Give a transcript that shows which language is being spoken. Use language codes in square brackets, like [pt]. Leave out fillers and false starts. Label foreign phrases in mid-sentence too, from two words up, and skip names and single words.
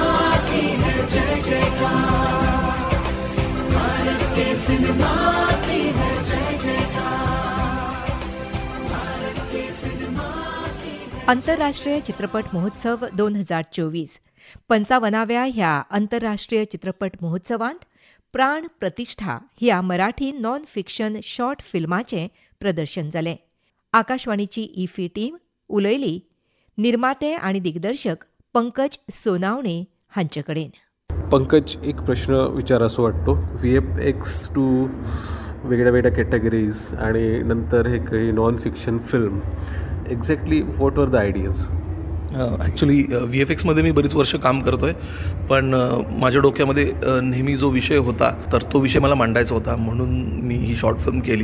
[kok] आंतरराष्ट्रीय चित्रपट महोत्सव 2024 55व्या ह्या आंतरराष्ट्रीय चित्रपट महोत्सवांत प्राण प्रतिष्ठा ह्या मराठी [en] non fiction short [kok] फिल्माचें प्रदर्शन जालें. आकाशवाणीची इफी टीम उलयली निर्माते आनी दिग्दर्शक पंकज सोनावणे हांचे कडेन. पंकज, एक प्रश्न विचारासो वाटतो. [mr] VFX टू वेगळ्या वेगळ्या कॅटेगरीज आणि नंतर हे काही [en] non fiction film, exactly what were the ideas? [mr] ॲक्च्युली VFXमध्ये मी बरीच वर्ष काम करतो आहे, पण माझ्या डोक्यामध्ये नेहमी जो विषय होता तर तो विषय मला मांडायचा होता, म्हणून मी ही [en] short film [mr] केली.